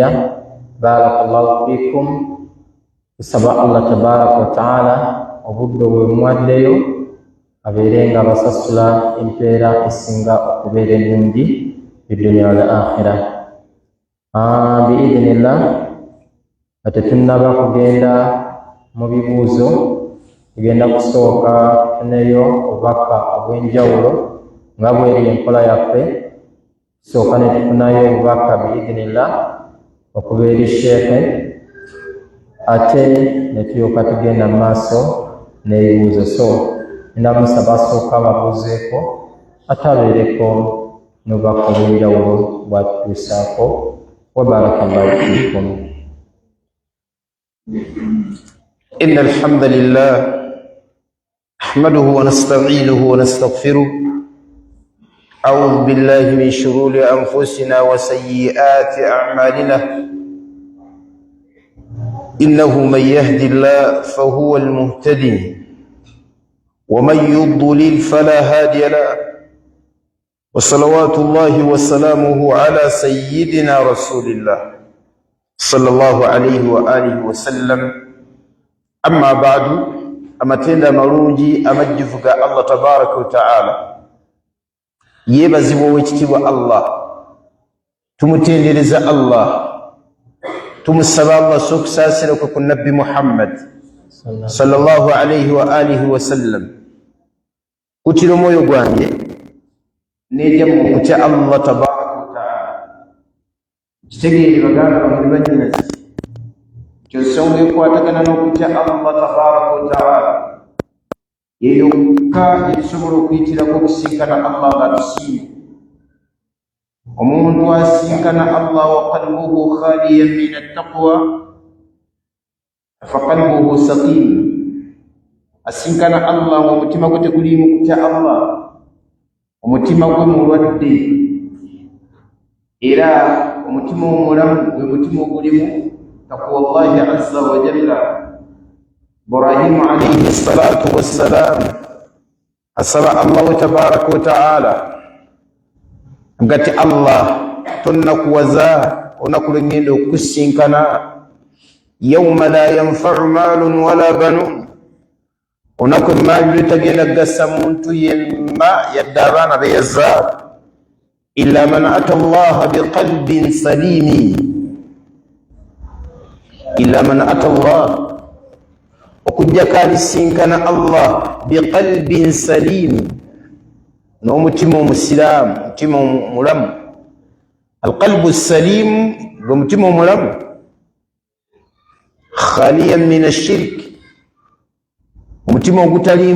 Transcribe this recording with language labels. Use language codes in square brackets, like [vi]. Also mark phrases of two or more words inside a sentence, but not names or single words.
[ar] بارك الله فيكم. [lg] Tusaba [ar] الله تبارك وتعالى [lg] obudde bwe muwaddeyo abeere nga basasula empeera esinga okubeera ennungi [ar] في الدنيا والآخرة. [lg] Biidhnillah, ate tunnaba kugenda mu bibuuzo, tugenda kusooka tufuneyo obubaka obw'enjawulo nga bweri enkola yaffe. Tusooka ne tufunayo obubaka biidhnillah okuba eri sheekhe, ate ne tulyoka tugenda mu maaso n'ebibuuzo. So ndamusaba asooka ababuuzeeko ate abeereko n'obubaka obw'enjawulo bwatutuusaako. [ar] وبارك الله فيكم. إن الحمد لله نحمده ونستعينه ونستغفره. أعوذ بالله من شرور أنفسنا وسيئات أعمالنا. إنه من يهد الله فهو المهتدي ومن يضلل فلا هادي له. وصلوات الله وسلامه على سيدنا رسول الله صلى الله عليه وآله وسلم. أما بعد، [lg] amatenda amalungi amajjuvu ga [ar] الله تبارك وتعالى [lg] yeebazibwa ow'ekitiibwa Allah. Tumutendereza Allah, tumusaba Allah sokusaasira kwe ku Nabbi Muhammad [ar] صلى الله عليه وآله وسلم. [lg] Kutira omwoyo gwange neejja mu kutya [ar] الله تبارك وتعالى. [lg] Kitegeere baganda bamuli bannyinazi, ky'ensonga ekwatagana n'okutya [ar] الله تبارك وتعالى [lg] yeyokka etusobola okuyitirako okusinkana Allah ng'atusiimye. [ar] Omuntu asinkana Allah وقلبه خال من التقوى فقلبه سقيم. [lg] Asinkana Allah ng'omutima gwe teguliimu kutya Allah, omutima gwe mulwadde, era omutima omulamu gwe mutima ogulimu [ar] تقوى الله عز وجل. [lg] Ibrahimu [ar] عليه الصلاة والسلام [lg] asaba [ar] الله تبارك وتعالى [lg] ngati Allah tonnakuwaza olunaku lwe ŋŋenda okukusinkana [ar] يوم لا ينفع مال ولا بنون, [lg] olunaku emaali lwetagenda kugasa muntu yenna yadde abaana be yazaala, [ar] إلا من أتى الله بقلب سليم, إلا من أتى الله, [lg] okujjako alisinkana allah [ar] بقلب سليم, [lg] n'omutima omusiraamu, mutima omulamu. [ar] القلب السليم [lg] gwe mutima omulamu, [ar] خال من الشرك, [lg] omutima ogutaliimu